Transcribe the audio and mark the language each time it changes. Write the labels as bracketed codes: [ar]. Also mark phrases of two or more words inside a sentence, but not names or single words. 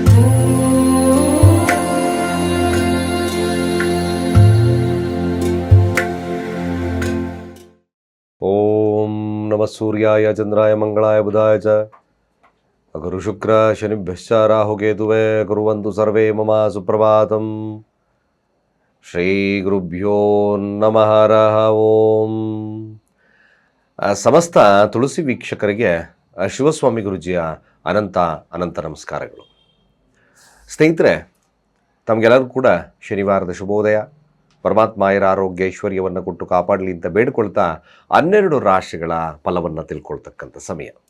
[sa] ಓಂ ನಮಃ ಸೂರ್ಯಾಯ ಚಂದ್ರಾಯ ಮಂಗಳಾಯ ಬುಧಾಯ ಚ ಗುರು ಶುಕ್ರ ಶನಿಭ್ಯಶ್ಚ ರಾಹುಕೇತುವೇ ಕುರ್ವಂತು ಸರ್ವೇ ಮಮ ಸುಪ್ರಭಾತಂ. ಶ್ರೀ ಗುರುಭ್ಯೋ ನಮಃ ಹರಃ ಓಂ. [kn] ಸಮಸ್ತ ತುಳಸಿ ವೀಕ್ಷಕರಿಗೆ ಶಿವಸ್ವಾಮಿ ಗುರುಜಿಯ ಅನಂತ ಅನಂತ ನಮಸ್ಕಾರಗಳು. ಸ್ನೇಹಿತರೆ, ತಮಗೆಲ್ಲರೂ ಕೂಡ ಶನಿವಾರದ ಶುಭೋದಯ. ಪರಮಾತ್ಮಾಯರ ಆರೋಗ್ಯ ಐಶ್ವರ್ಯವನ್ನು ಕೊಟ್ಟು ಕಾಪಾಡಲಿ ಅಂತ ಬೇಡಿಕೊಳ್ತಾ 12 ರಾಶಿಗಳ ಫಲವನ್ನು ತಿಳ್ಕೊಳ್ತಕ್ಕಂಥ ಸಮಯ.